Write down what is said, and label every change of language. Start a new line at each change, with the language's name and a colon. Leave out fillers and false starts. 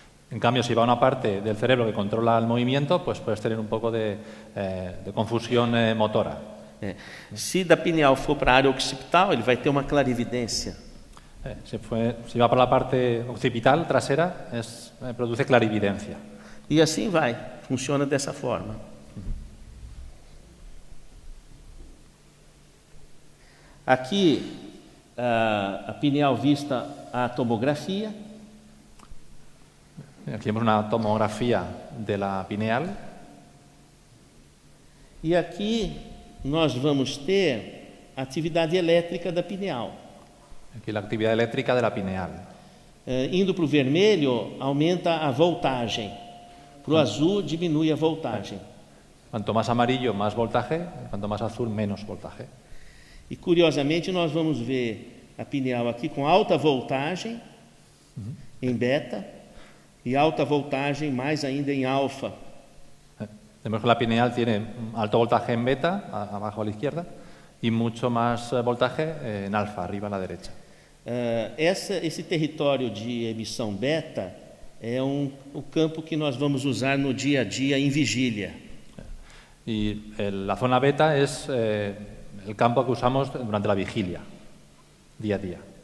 Spanish: En cambio, si va a una parte del cerebro que controla el movimiento, pues puedes tener un poco de confusión motora.
Portuguese: Se da pineal for para a área occipital, ele vai ter uma clarividência.
Spanish: Si va para la parte occipital, trasera, produce clarividencia.
Portuguese: E assim vai, funciona dessa forma. Aqui, a pineal vista a tomografia.
Spanish: Aquí vemos una tomografía de la pineal.
Portuguese: E aqui nós vamos ter a atividade elétrica da pineal.
Spanish: Aquí la actividad eléctrica de la pineal.
Portuguese: Indo para o vermelho, aumenta a voltagem. Para o azul, diminui a voltagem.
Spanish: Cuanto más amarillo, más voltaje. Cuanto más azul, menos voltaje.
Portuguese: E, curiosamente, nós vamos ver a pineal aqui com alta voltagem, em beta, e alta voltagem mais ainda em alfa.
Spanish: Vemos que la pineal tiene alto voltaje en beta, abajo a la izquierda, y mucho más voltaje en alfa, arriba a la derecha.
Portuguese: Esse território de emissão beta é o campo que nós vamos usar no dia a dia em vigília.
Spanish: Y la zona beta es el campo que usamos durante la vigilia, día a día.